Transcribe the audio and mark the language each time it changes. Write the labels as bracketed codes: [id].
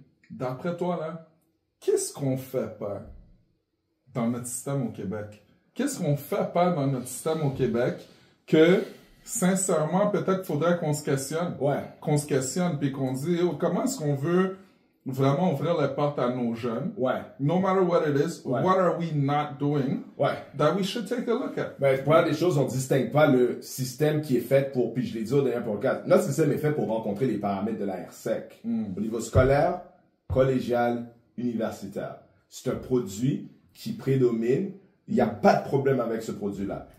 [fr] D'après toi, là, qu'est-ce qu'on fait pas dans notre système au Québec? Qu'est-ce qu'on fait pas dans notre système au Québec que, sincèrement, peut-être qu'il faudrait qu'on se questionne? Qu'on se questionne, puis qu'on dise, oh, comment est-ce qu'on veut vraiment ouvrir les portes à nos jeunes? [en] No matter what it is, what are we not doing that we should take a look at? [fr] Ben, première des choses, on ne distingue pas le système qui est fait pour, puis je l'ai dit au dernier podcast, notre système est fait pour rencontrer les paramètres de la RSEC. Au niveau scolaire, collégial, universitaire. C'est un produit qui prédomine. Il n'y a pas de problème avec ce produit-là.